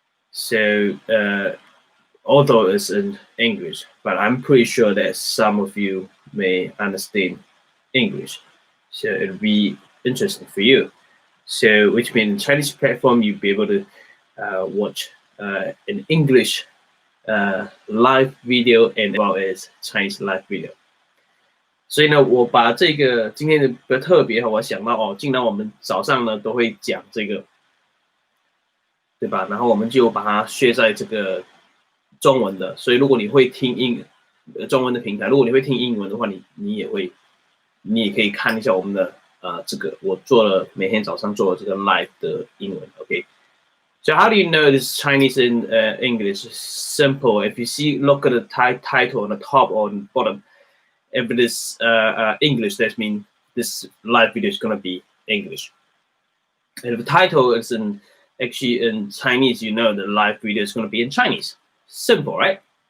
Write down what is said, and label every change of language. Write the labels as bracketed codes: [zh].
[en] So although it's in English, but I'm pretty sure that some of you may understand English. So it'll be interesting for you. So which means Chinese platform, you'll be able to watch an English live video and as well as Chinese live video. [zh] 所以呢，我把这个今天的比较特别哈，我想到既然我们早上呢都会讲这个，对吧？然后我们就把它学在这个中文的，所以如果你会听中文的平台，如果你会听英文的话，你也可以看一下我们的这个我每天早上做的这个 live 的英文 ，OK。 [en] So how do you know this Chinese and English? Simple. If you look at the title on the top or on the bottom, if it is English, that means this live video is going to be English. And if the title is actually in Chinese, you know the live video is going to be in Chinese. Simple, right?